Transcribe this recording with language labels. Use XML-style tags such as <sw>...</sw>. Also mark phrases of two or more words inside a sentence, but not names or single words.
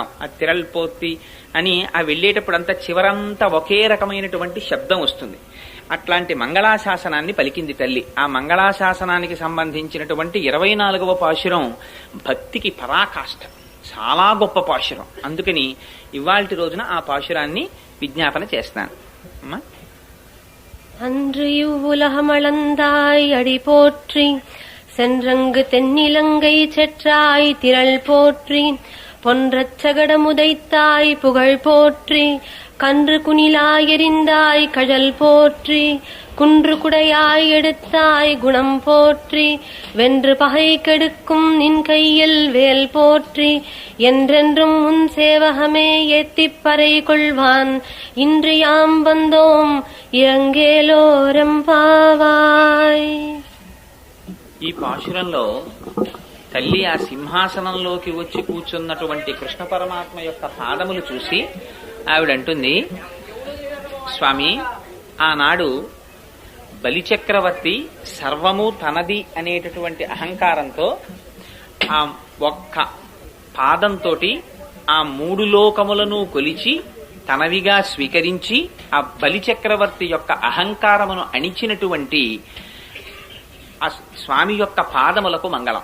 <te>ఆ తిరల్పోతి అని ఆ వెళ్ళేటప్పుడు అంతా చివరంతా ఒకే రకమైనటువంటి శబ్దం వస్తుంది. అట్లాంటి మంగళాశాసనాన్ని పలికింది తల్లి. ఆ మంగళాశాసనానికి సంబంధించినటువంటి 24వ పాశురం భక్తికి పరాకాష్ఠ, చాలా గొప్ప పాశురం. అందుకని ఇవాల్టి రోజున ఆ పాశురాన్ని విజ్ఞాపన చేస్తాను. అమ్మా,</te> <ta>அன்று இவ்வுலகமளந்தாய் அடி போற்றி, சென்றங்கு தென்னிலங்கை செற்றாய் திரள் போற்றி, பொன்றச் சகடமுதைத்தாய் புகழ் போற்றி, கன்று குனிலாய் எறிந்தாய் கழல் போற்றி, குன்று குடையாய் எடுத்தாய் குணம் போற்றி, வென்று பகை கெடுக்கும் நின் கையில் வேல் போற்றி, என்றென்றும் உன் சேவகமே ஏத்திப் பறை கொள்வான், இன்று யாம் வந்தோம் இறங்கேலோரெம்பாவாய்.</ta> <te>ఈ పాశురంలో తల్లి ఆ సింహాసనంలోకి వచ్చి కూర్చున్నటువంటి కృష్ణ పరమాత్మ యొక్క పాదములు చూసి ఆవిడంటుంది, స్వామి, ఆనాడు బలిచక్రవర్తి సర్వము తనది అనేటటువంటి అహంకారంతో ఆ ఒక్క పాదంతో ఆ 3 లోకములను కొలిచి తనవిగా స్వీకరించి ఆ బలిచక్రవర్తి యొక్క అహంకారమును అణిచినటువంటి ఆ స్వామి యొక్క పాదములకు మంగళం.</te>